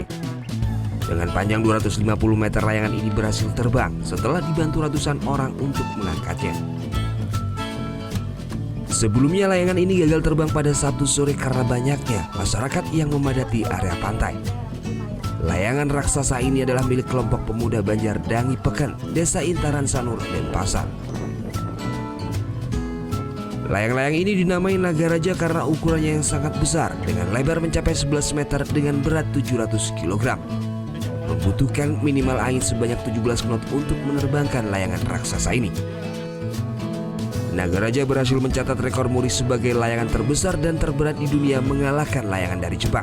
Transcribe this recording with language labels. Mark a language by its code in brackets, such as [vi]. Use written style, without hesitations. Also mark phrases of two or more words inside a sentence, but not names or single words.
[id] Dengan panjang 250 meter, layangan ini berhasil terbang setelah dibantu ratusan orang untuk mengangkatnya. Sebelumnya layangan ini gagal terbang pada Sabtu sore karena banyaknya masyarakat yang memadati area pantai. Layangan raksasa ini adalah milik kelompok pemuda Banjar Dangi Peken, Desa Intaran Sanur, Denpasar. Layang-layang ini dinamai Naga Raja karena ukurannya yang sangat besar dengan lebar mencapai 11 meter dengan berat 700 kg. Membutuhkan minimal angin sebanyak 17 knot untuk menerbangkan layangan raksasa ini. Naga Raja berhasil mencatat rekor muri sebagai layangan terbesar dan terberat di dunia, mengalahkan layangan dari Jepang.